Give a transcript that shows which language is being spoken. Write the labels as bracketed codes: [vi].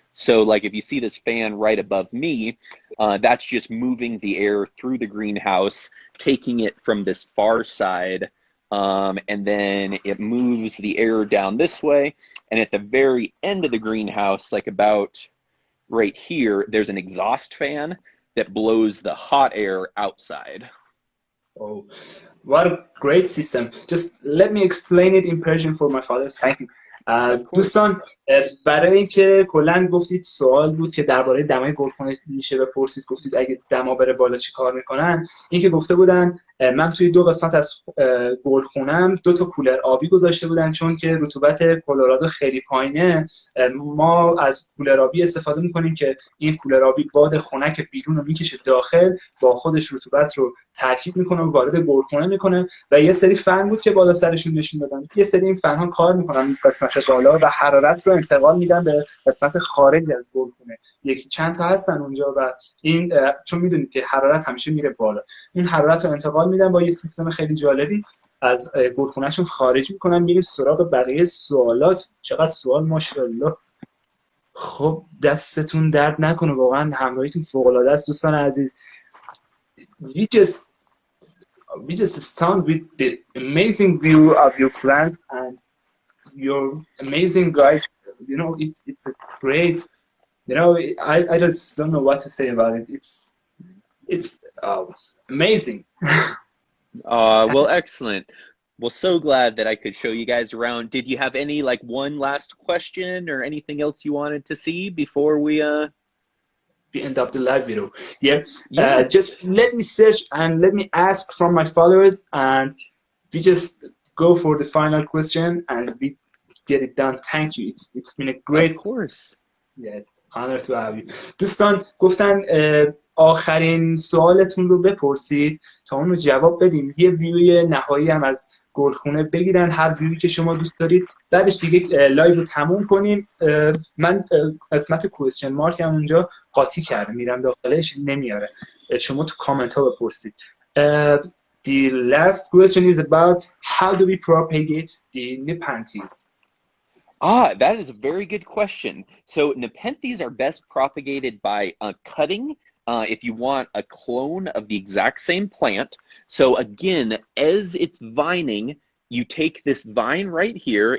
[en] So like if you see this fan right above me, that's just moving the air through the greenhouse, taking it from this far side, and then it moves the air down this way. And at the very end of the greenhouse, like about right here, there's an exhaust fan that blows the hot air outside. Oh, what a great system. Just let me explain it in Persian for my father. Thank you. [fa] دوستان برای اینکه کلا گفتید سوال بود که درباره دمای گلخونه میشه بپرسید، گفتید اگه دما بره بالا چی کار میکنن. این که گفته بودن من توی دو قسمت از گلخونم 2 تا کولر آبی گذاشته بودن، چون که رطوبت کلرادو خیلی پایینه. ما از کولر آبی استفاده میکنیم که این کولر آبی باد خنک بیرون رو میکشه داخل، با خودش رطوبت رو ترکیب میکنه و وارد گلخونه میکنه. و یه سری فن بود که بالا سرشون نشون دادن. یه سری این فن ها کار میکنن قسمت بالا و حرارت رو انتقال میدن به قسمت خارج از گلخونه. یکی چند تا هستن اونجا و این چون میدونید که حرارت همیشه میره بالا، این حرارت رو انتقال میدن با یه سیستم خیلی جالبی از گلخونه‌شون خارج میکنن. میریم سراغ بقیه سوالات. چقدر سوال ماشاءالله. خب دستتون درد نکنه، واقعا همراهیتون فوق العاده است دوستان عزیز. [en] We just stunned with the amazing view of your plants and your amazing guide. You know, it's a great, you know, I just don't know what to say about it. It's amazing. Well, excellent. Well, so glad that I could show you guys around. Did you have any like one last question or anything else you wanted to see before we end of the live video? Yeah. Just let me search and let me ask from my followers, and we just go for the final question and we get it done. Thank you. It's been a great. Of course. Yeah, honor to have you. [fa] دوستان گفتن آخرین سوالتون رو بپرسید تا اون رو جواب بدیم. یه ویوی نهایی هم از گلخونه بگیرن، هر ویوی که شما دوست دارید. بعدش دیگه لایو رو تموم کنیم. من قسمت کوئسچن مارک هم اونجا قاطی کردم، میرم داخلش نمیاره. شما تو کامنت ها بپرسید. [en] The last question is about how do we propagate the Nepenthes? That is a very good question. So Nepenthes are best propagated by cutting. If you want a clone of the exact same plant. So again, as it's vining, you take this vine right here.